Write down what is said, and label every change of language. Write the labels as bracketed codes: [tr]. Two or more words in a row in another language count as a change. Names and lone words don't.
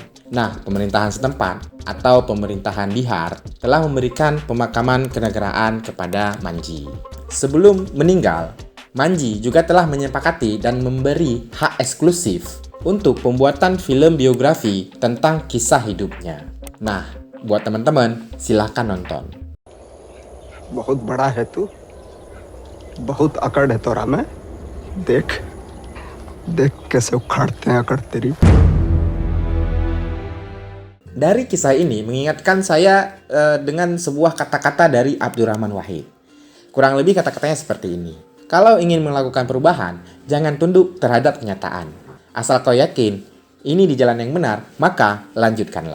[id] Nah, pemerintahan setempat atau pemerintahan Bihar telah memberikan pemakaman kenegaraan kepada Manji. Sebelum meninggal, Manji juga telah menyepakati dan memberi hak eksklusif untuk pembuatan film biografi tentang kisah hidupnya. Nah, buat teman-teman, silahkan nonton. [hi] बहुत बड़ा है तू, बहुत अकड़ है तोरा में, देख देख कैसे उखाड़ते हैं अकड़ तेरी। [id] Dari kisah ini mengingatkan saya dengan sebuah kata-kata dari Abdurrahman Wahid. Kurang lebih kata-katanya seperti ini. Kalau ingin melakukan perubahan, jangan tunduk terhadap kenyataan. Asal kau yakin ini di jalan yang benar, maka lanjutkanlah.